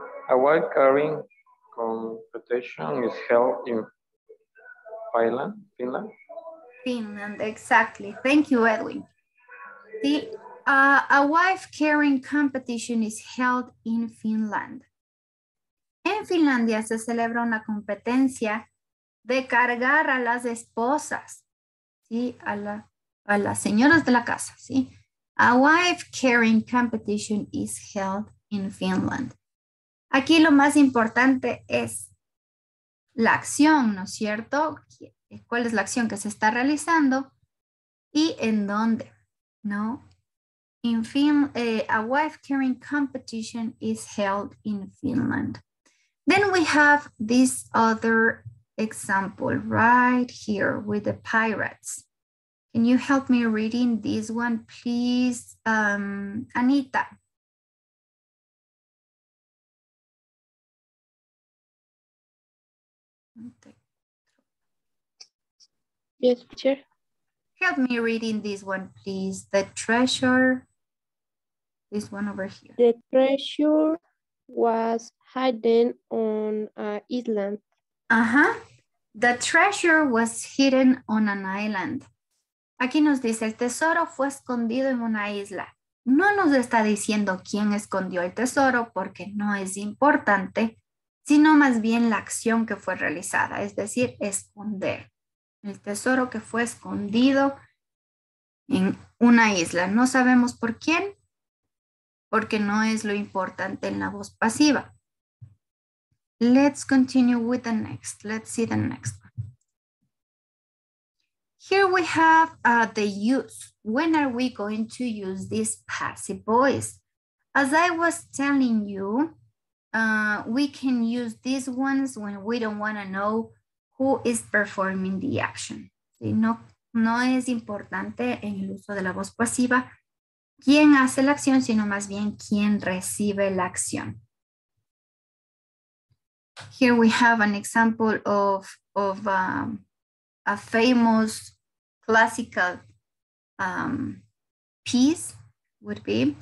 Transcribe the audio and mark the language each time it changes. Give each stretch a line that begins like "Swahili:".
English: A wife carrying competition is held in Finland. Finland, exactly. Thank you, Edwin. A wife carrying competition is held in Finland.
Spanish: En Finlandia se celebra una competencia de cargar a las esposas, ¿sí? A las señoras de la casa, ¿sí?
English: A wife carrying competition is held in Finland.
Spanish: Aquí lo más importante es la acción, ¿no es cierto? ¿Cuál es la acción que se está realizando? ¿Y en dónde? ¿No?
English: A wife carrying competition is held in Finland. Then we have this other example right here with the pirates. Can you help me reading this one, please? Anita. Yes, teacher. Help me reading this one, please. The treasure, this one over here. The treasure was hidden on an island. The treasure was hidden on an island.
Spanish: Aquí nos dice, el tesoro fue escondido en una isla. No nos está diciendo quién escondió el tesoro porque no es importante, sino más bien la acción que fue realizada, es decir, esconder. El tesoro que fue escondido en una isla. No sabemos por quién, porque no es lo importante en la voz pasiva.
English: Let's continue with the next. Let's see the next one. Here we have the use. When are we going to use this passive voice? As I was telling you, we can use these ones when we don't want to know who is performing the action.
Spanish: ¿Sí? No es importante en el uso de la voz pasiva quién hace la acción, sino más bien quién recibe la acción.
English: Here we have an example of a famous classical piece, would be.